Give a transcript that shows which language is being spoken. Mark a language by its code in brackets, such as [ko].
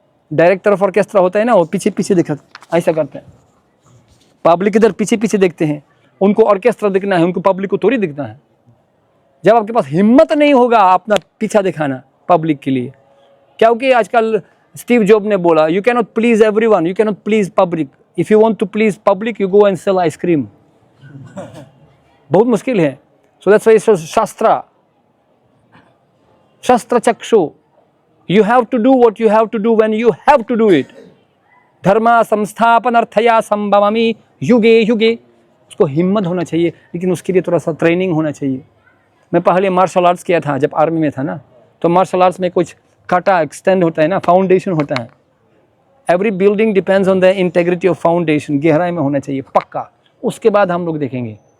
[hi] Director of orchestra होता है ना, वो पीछे पीछे दिखा ऐसा करते हैं, पब्लिक इधर पीछे पीछे देखते हैं, उनको ऑर्केस्ट्रा दिखना है, उनको पब्लिक को थोड़ी दिखना है। जब आपके पास हिम्मत नहीं होगा अपना पीछा दिखाना पब्लिक के लिए, क्योंकि आजकल स्टीव जॉब ने बोला, [en] You can not please everyone, you can not please public, if you want to please public you go and sell ice cream. [hi] बहुत मुश्किल है। [en] So that's why शस्त्र चक्षु, you have to do what you have to do when you have to do it। [sa] धर्मा संस्थापन अर्थया संभवामि युगे युगे। [hi] उसको हिम्मत होना चाहिए, लेकिन उसके लिए थोड़ा सा ट्रेनिंग होना चाहिए। मैं पहले मार्शल आर्ट्स किया था जब आर्मी में था ना, तो मार्शल आर्ट्स में कुछ काटा एक्सटेंड होता है ना, फाउंडेशन होता है। [en] every building depends on the integrity of foundation, [hi] गहराई में होना चाहिए पक्का, उसके बाद हम लोग देखेंगे।